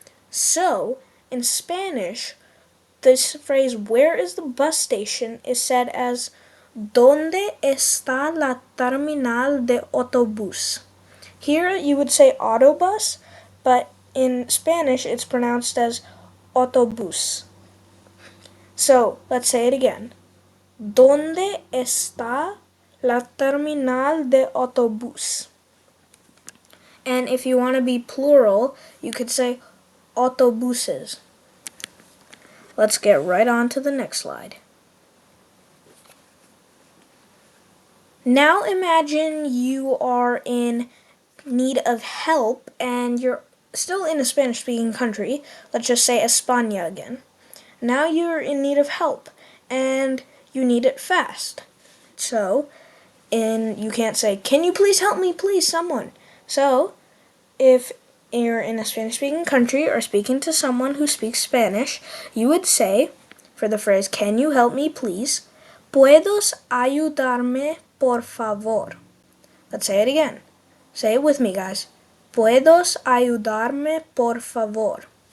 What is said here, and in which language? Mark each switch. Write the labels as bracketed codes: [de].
[en] So, in Spanish, this phrase, where is the bus station, is said as [es] ¿Dónde está la terminal de autobús? [en] Here you would say autobus, but in Spanish it's pronounced as autobús. So let's say it again. [es] ¿Dónde está la terminal de autobús? [en] And if you want to be plural, you could say autobuses. Let's get right on to the next slide. Now imagine you are in need of help and you're still in a Spanish-speaking country. Let's just say España again. Now you're in need of help and you need it fast. So, you can't say, "Can you please help me, please, someone?" So, if you're in a Spanish-speaking country or speaking to someone who speaks Spanish, you would say, for the phrase, "Can you help me, please?" [es] ¿Puedes ayudarme, por favor? [en] Let's say it again. Say it with me, guys. [es] ¿Puedes ayudarme, por favor?